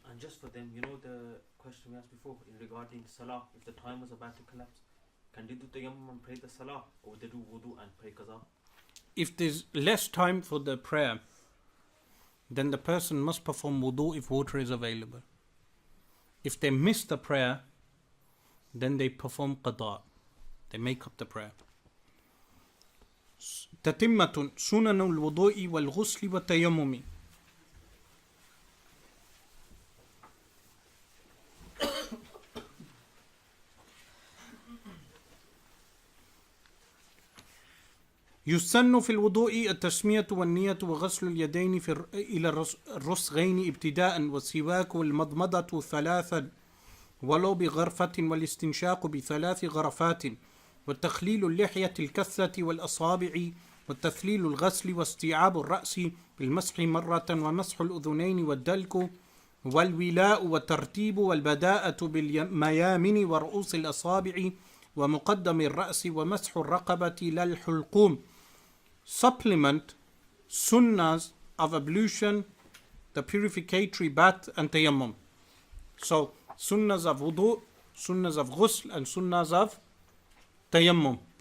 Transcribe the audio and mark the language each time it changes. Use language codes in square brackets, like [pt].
[en] And just for them, you know the question we asked before in regarding salah, if the time was about to collapse, can they do tayammum and pray the salah, or would they do wudu and pray qaza? If there's less time for the prayer, then the person must perform wudu if water is available. If they miss the prayer, then they perform qada. They make up the prayer. [ar] تتمة سنن الوضوء والغسل والتيمم. يسن في الوضوء التسمية والنية وغسل اليدين إلى الرسغين ابتداء والسواك والمضمضة ثلاثا ولو بغرفة والاستنشاق بثلاث غرفات وتخليل اللحية الكثة والأصابع وتثليل الغسل واستيعاب الرأس بالمسح مرة ومسح الأذنين والدلك والولاء والترتيب والبداءة بالميامن ورؤوس الأصابع ومقدم الرأس ومسح الرقبة لا الحلقوم. [en] Supplement sunnahs of ablution, the purificatory bath and tayammum. So sunnahs of wudu, sunnahs of ghusl and sunnahs of tayammum.